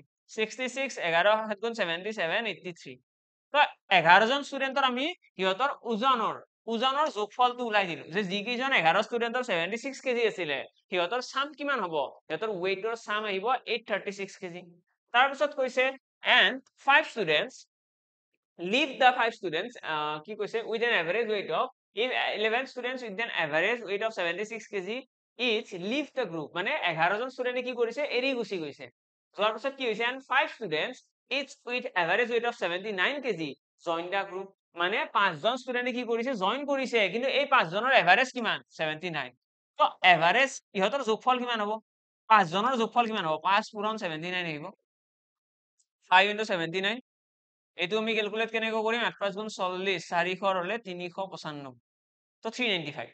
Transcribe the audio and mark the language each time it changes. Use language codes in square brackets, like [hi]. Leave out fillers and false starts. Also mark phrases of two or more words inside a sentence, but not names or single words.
[as] 66, 11 7 গুণ 77, 83। তো 11জন ষ্টুডেণ্টৰ আমি সিহঁতৰ ওজনৰ যোগফলটো ওলাই দিলো, যে যিকেইজন 11 ষ্টুডেণ্টৰ 76 কেজি আছিলে সিহঁতৰ সাম কিমান হ'ব? সিহঁতৰ ৱেইটৰ সাম আহিব 836 কেজি। তাৰপিছত কৈছে [en] and 5 students leave the 5 students [as] কি কৈছে [en] with an average weight of, if 11 students with an average weight of 76 kg each leave the group, [as] মানে 11জন ষ্টুডেণ্টে কি কৰিছে? এৰি গুচি গৈছে। যোৱাৰ পিছত কি হৈছে? [en] and 5 students each with average weight of 79 kg join the group, [as] মানে 5জন ষ্টুডেণ্টে কি কৰিছে? জইন কৰিছে, কিন্তু এই 5জনৰ এভাৰেজ কিমান? 79। তো এভাৰেজ ইহঁতৰ যোগফল কিমান হ'ব? 5জনৰ যোগফল কিমান হ'ব? 5 পূৰণ 79 আহিব, 5 into 79। এইটো আমি ক্যালকুলেট কেনেকৈ কৰিম? 8 5 গুণ 40, 400 হলে 395, তো 395।